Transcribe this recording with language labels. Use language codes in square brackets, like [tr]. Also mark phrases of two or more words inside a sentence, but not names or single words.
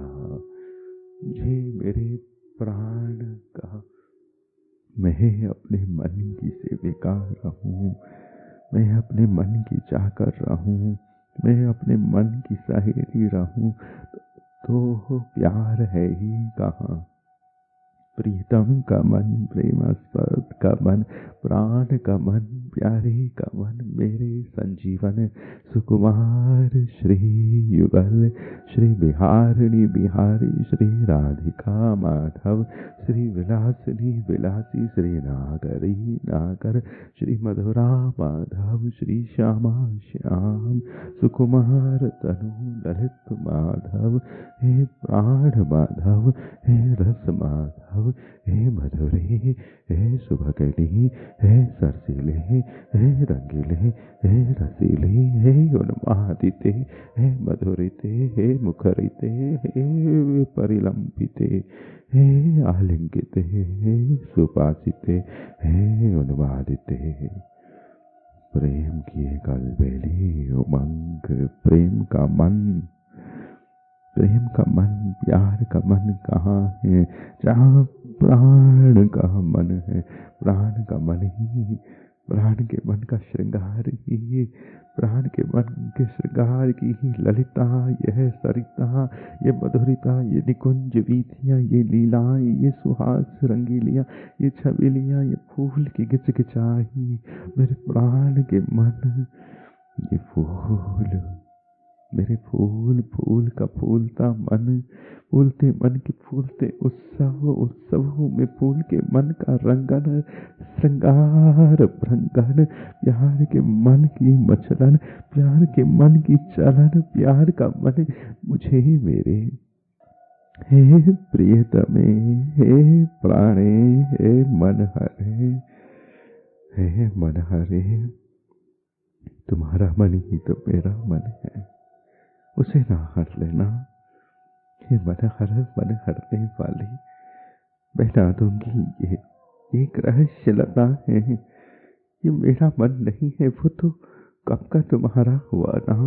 [hi] मुझे मेरे प्राण का, मैं अपने मन की सेविका रहूं, मैं अपने मन की चाकर रहूं, मैं अपने मन की सहेली रहूं, तो प्यार है ही कहाँ। प्रीतम का मन, प्रेमास्पद का मन, प्राण का मन, प्यारे का मन, मेरे संजीवन सुकुमार श्री युगल, श्री बिहारिणी बिहारी, श्री राधिका माधव, श्री विलासिनी विलासी, श्री नागरी नागर, श्री मधुरा माधव, श्री श्यामा श्याम, सुकुमार तनु ललित माधव, हे प्राण माधव, हे रस माधव, हे मधुरे, हे सुभगनी, हे सरसीले, हे रंगीले, हे रसीले, हे उन्मादिते, हे मधुरिते, हे मुखरिते, हे परिलंबिते, हे आलिंगिते, हे सुपासिते, हे उन्मादिते। प्रेम की एक अलबेली उमंग, प्रेम का मन, प्रेम का मन, प्यार का मन कहाँ है? जहाँ प्राण का मन है, प्राण का मन ही, प्राण के मन का श्रृंगार ही प्राण के मन के श्रृंगार की ही ललिता, यह सरिता, ये मधुरिता, ये निकुंज वीथियाँ, ये लीलाएं, ये सुहास रंगीलियाँ, ये छबीलियाँ, ये फूल की गिचगिचाई, मेरे प्राण के मन, ये फूल, मेरे फूल, फूल का फूलता मन, फूलते मन के फूलते उत्सव, उत्सवों में फूल के मन का रंगन, श्रृंगार भृंगन, प्यार के मन की मचलन, प्यार के मन की चलन, प्यार का मन मुझे मेरे, हे प्रियतमे, हे प्राणे, हे मन हरे, हे मन हरे, तुम्हारा मन ही तो मेरा मन है, उसे ना हर लेना। ये मन हरने वाली, बहना दूंगी ये एक रहस्य लता है, ये मेरा मन नहीं है, वो तो कब का तुम्हारा हुआ ना।